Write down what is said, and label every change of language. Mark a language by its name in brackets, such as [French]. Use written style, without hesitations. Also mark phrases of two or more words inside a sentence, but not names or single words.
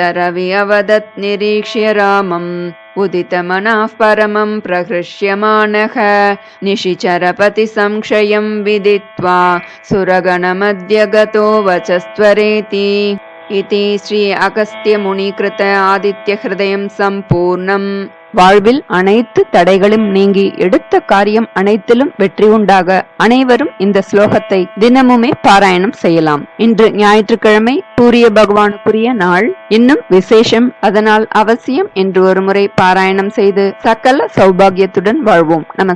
[Sanskrit] रवि अवदत् निरीक्ष्य रामम् उदितमनः परमं प्रहृष्यमाणः निशिचरपति संशयं विदित्वा सुरगणमध्य गतो वचस्त्वरेति इति श्री अगस्त्य मुनिकृत आदित्य हृदयं सम्पूर्णम् [Tamil] வாழ்வில் அனைத்து தடைகளும் நீங்கி எடுத்த காரியம் அனைத்திலும் வெற்றி உண்டாக அனைவரும் இந்த ஸ்லோகத்தை தினமுமே பாராயணம் செய்யலாம். இன்று ஞாயிற்றுக்கிழமை சூரிய பகவானுக்குரிய நாள், இன்னும் விசேஷம். அதனால் அவசியம் என்று ஒரு முறை பாராயணம் செய்து சகல சௌபாகியத்துடன் வாழ்வோம்.